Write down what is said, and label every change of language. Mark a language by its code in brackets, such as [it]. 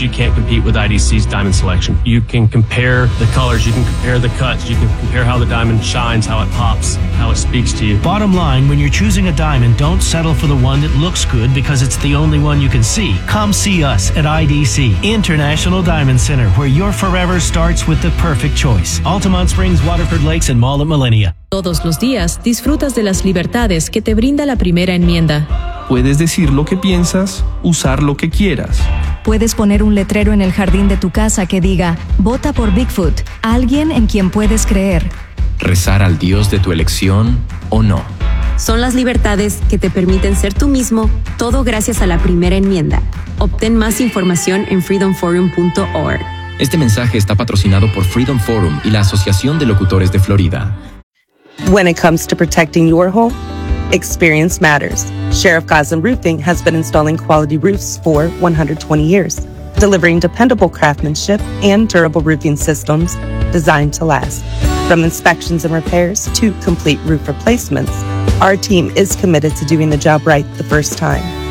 [en] You can't compete with IDC's diamond selection. You can compare the colors, you can compare the cuts, you can compare how the diamond shines, how it pops, how it speaks to you. Bottom line, when you're choosing a diamond, don't settle for the one that looks good because it's the only one you can see. Come see us at IDC, International Diamond Center, where your forever starts with the perfect choice. Altamont Springs, Waterford Lakes, and Mall of Millennia. [es] Todos los días disfrutas de las libertades que te brinda la primera enmienda. Puedes decir lo que piensas, usar lo que quieras. Puedes poner un letrero en el jardín de tu casa que diga, vota por Bigfoot, alguien en quien puedes creer. Rezar al Dios de tu elección o no. Son las libertades que te permiten ser tú mismo, todo gracias a la primera enmienda. Obtén más información en freedomforum.org. Este mensaje está patrocinado por Freedom Forum y la Asociación de Locutores de Florida. [en] When it comes to protecting your home, experience matters. Sheriff Goslin Roofing has been installing quality roofs for 120 years, delivering dependable craftsmanship and durable roofing systems designed to last. From inspections and repairs to complete roof replacements, our team is committed to doing the job right the first time.